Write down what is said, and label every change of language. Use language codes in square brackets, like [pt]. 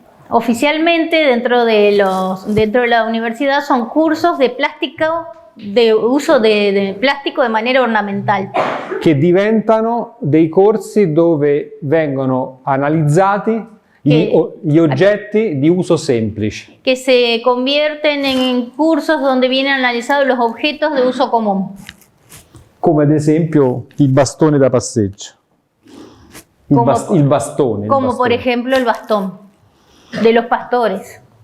[es] Oficialmente dentro de la universidad son cursos de plástico, de uso de plástico de manera ornamental, [it] Che diventano dei corsi dove vengono analizzati gli oggetti di uso semplice. [es] que se convierten en cursos donde vienen analizados los objetos de uso común. [it] Come ad esempio il bastone da passeggio. Il bastone. [es] Como por ejemplo el bastón de los pastores.